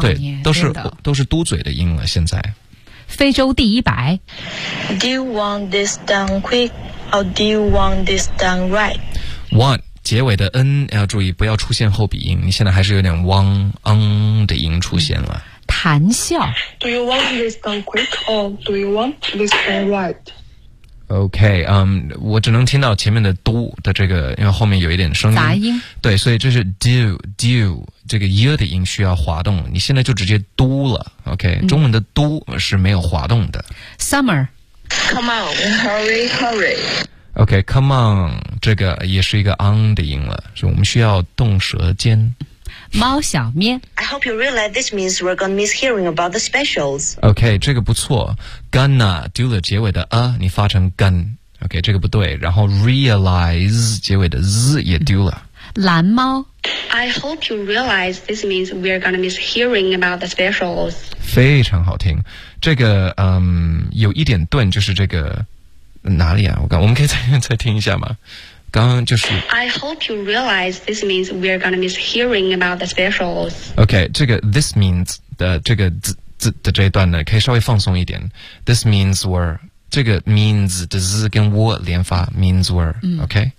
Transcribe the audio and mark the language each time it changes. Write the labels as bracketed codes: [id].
[zh] 对，都是嘟嘴的音了现在。非洲第一白。 [en] Do you want this done quick or do you want this done right? Want. [zh] 结尾的 N 要注意不要出现后鼻音，你现在还是有点汪嗯的音出现了。谈笑。 [en] Do you want this done quick or do you want this done right? [zh] Okay, 我只能听到前面的 do 的这个，因为后面有一点声音。杂音。对，所以这是 do, 这个 year 的音需要滑动，你现在就直接 do 了， okay,中文的 do 是没有滑动的。 [en] Summer. Come on, hurry, hurry. Okay, come on, [zh] 这个也是一个 on 的音了，所以我们需要动舌尖。猫小咩。 [en] I hope you realize this means we're gonna miss hearing about the specials. [zh] Okay, 这个不错。Gonna, 丢了结尾的啊，你发成 gun. Okay, 这个不对。然后 realize, 结尾的 z 也丢了。蓝猫。 [en] I hope you realize this means we're gonna miss hearing about the specials. [zh] 非常好听。这个有一点顿，就是这个哪里啊？我们可以再听一下吗？刚刚就是。 [en] I hope you realize this means we're gonna miss hearing about the specials. [zh] Okay, 这个 this means 的这个 z 的这一段呢，可以稍微放松一点。 [en] This means we're 这个 means 的 z 跟 w 连发 means we're. Okay.